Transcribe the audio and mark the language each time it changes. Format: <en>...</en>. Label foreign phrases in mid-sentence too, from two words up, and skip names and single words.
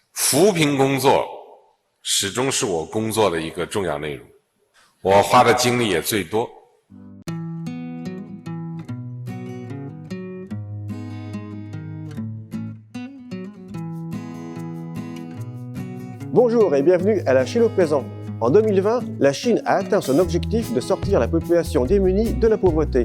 <zh>扶贫工作始终是我工作的一个重要内容，我花的精力也最多。</zh> <fr>Bonjour et bienvenue à la Chine au présent. En 2020, la Chine a atteint son objectif de sortir la population démunie de la pauvreté.</fr>